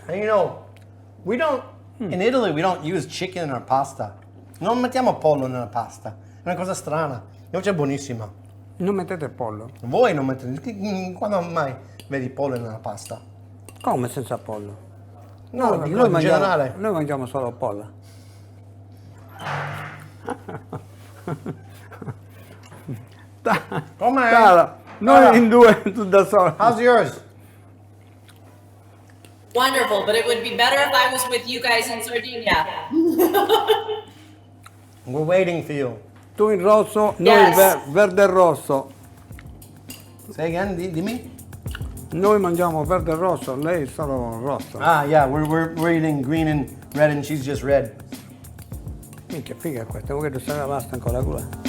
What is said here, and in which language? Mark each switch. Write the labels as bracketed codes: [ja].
[en] And you know, we don't, in Italy, we don't use chicken in our pasta. [it] Non mettiamo pollo nella pasta. È una cosa strana. Invece è buonissima. non mettete pollo. Voi non mettete, quando mai vedi pollo nella pasta? Come senza pollo? No, dico in generale. Noi mangiamo solo pollo. Com'è? Tara, noi in due, tu da solo. [en] How's yours? Wonderful, but it would be better if I was with you guys in Sardinia. We're waiting for you. [it] Tu in rosso, noi [en] Yes. [it] verde e rosso. [en] Say again, dimmi. [it] Noi mangiamo verde e rosso, lei solo rosso. [en] Ah, yeah, we're eating green and red, and she's just red. [it] Minchia, figa questa, vuoi che tu sarà basta ancora quella?